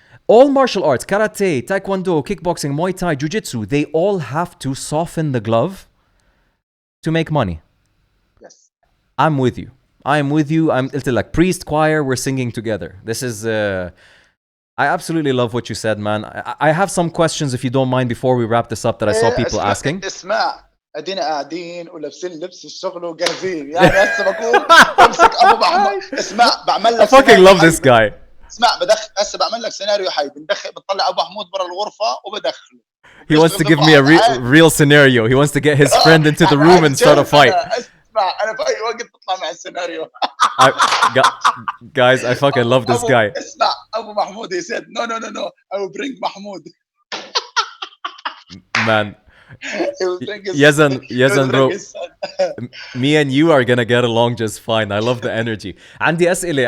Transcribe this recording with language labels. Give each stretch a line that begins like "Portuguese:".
English: All martial arts, karate, taekwondo, kickboxing, Muay Thai, Jiu-Jitsu, they all have to soften the glove to make money. Yes. I'm with you. I'm like priest, choir, we're singing together. This is... I absolutely love what you said, man. I have some questions, if you don't mind, before we wrap this up, that I saw people asking.
Arabic: ادينا قاعدين ولابسين لبس الشغل وجاهزين يعني هسه بقوم بمسك ابو محمد اسمع بعمل لك
English: I fucking love this guy.
Arabic: اسمع بدخل هسه بعمل لك سيناريو حي بنطلع ابو محمود برا الغرفه وبدخله.
English: He wants to give me a real scenario. He wants to get his friend into the room and start a fight.
Arabic: اسمع انا في اي وقت بطلع مع السيناريو.
English: Guys, I fucking love this guy.
Arabic: اسمع ابو محمود
English: he said no I will bring Mahmoud. Man. Yazan bro, me and you are gonna get along just fine. I love the energy.
Arabic: عندي أسئلة.